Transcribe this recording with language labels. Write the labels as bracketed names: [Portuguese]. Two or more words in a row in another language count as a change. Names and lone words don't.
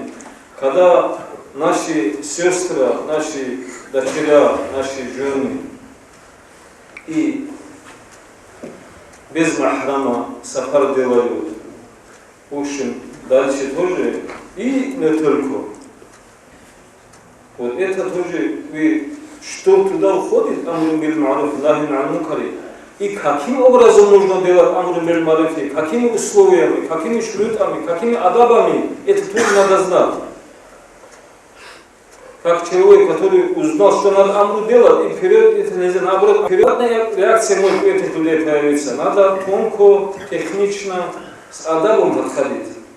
[Russian] Когда наши сестры, наши дочеря, наши жены и без махрама сафар делают, в общем, дальше тоже, и не только. Вот это тоже, что туда входит, [Arabic] أمر بالمعروف نهي عن المنكر. [Russian] И каким образом нужно делать [Arabic] أمر بالمعروف, [Russian] какими условиями, какими шрутами, какими адабами, это тоже надо знать. Как человек, который узнал, что надо амру делать, и вперед, это нельзя, наоборот, впередная реакция может у этих людей появиться. Надо тонко, технично, с адабом подходить.